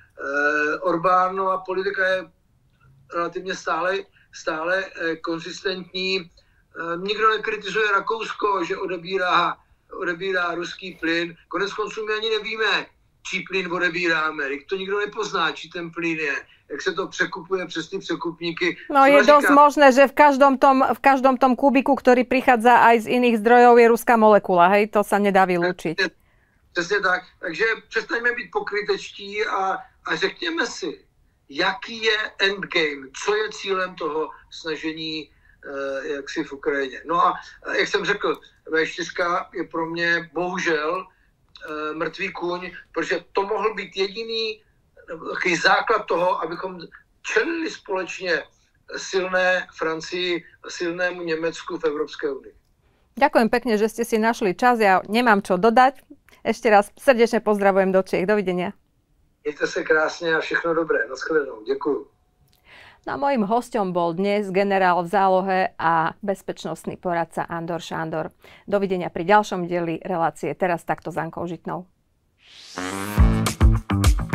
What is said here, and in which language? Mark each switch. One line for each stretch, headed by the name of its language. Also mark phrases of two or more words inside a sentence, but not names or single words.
Czech: Orbánova politika je relativně stále konzistentní. Nikdo nekritizuje Rakousko, že odebírá ruský plyn. Konec konců my ani nevíme, čí plyn odebíráme. To nikdo nepozná, čí ten plyn je. Jak se to překupuje přes ty překupníky.
Slovak: No je dosť možné, že v každom tom kubiku, ktorý prichádza aj z iných zdrojov, je ruská molekula. Hej? To sa nedá vylúčiť.
Czech: Přesně tak. Takže přestaňme být pokrytečtí a řekněme si, jaký je endgame, co je cílem toho snažení jaksi v Ukrajině. No a jak jsem řekl, V4 je pro mě bohužel mrtvý kůň, protože to mohl být jediný takový základ toho, abychom čelili společně silné Francii a silnému Německu v Evropské unii.
Slovak: Ďakujem pekne, že ste si našli čas. Ja nemám čo dodať. Ešte raz srdečne pozdravujem do Čiech. Dovidenia.
Czech: Mějte se krásně a všechno dobré. Naschledanou. Děkuju.
Slovak: No a mojím hosťom bol dnes generál v zálohe a bezpečnostný poradca Andor Šándor. Dovidenia pri ďalšom dieli relácie Teraz takto s Ankou Žitnou.